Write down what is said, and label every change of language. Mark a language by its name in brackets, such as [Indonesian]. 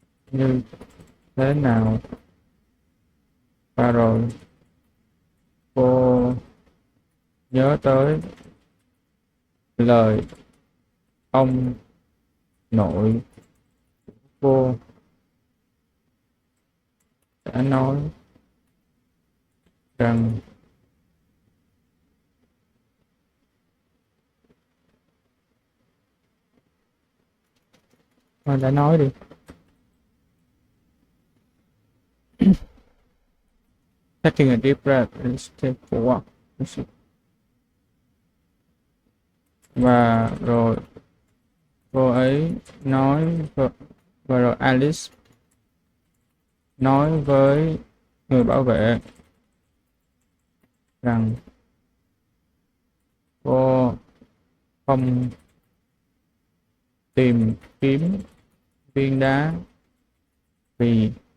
[Vietnamese] như thế nào, và rồi cô nhớ tới lời ông nội cô đã nói rằng đã nói đi. [English] Taking a deep breath and step forward. [Vietnamese] Và rồi cô ấy nói, và rồi Alice nói với người bảo vệ rằng cô không tìm kiếm viên đá vì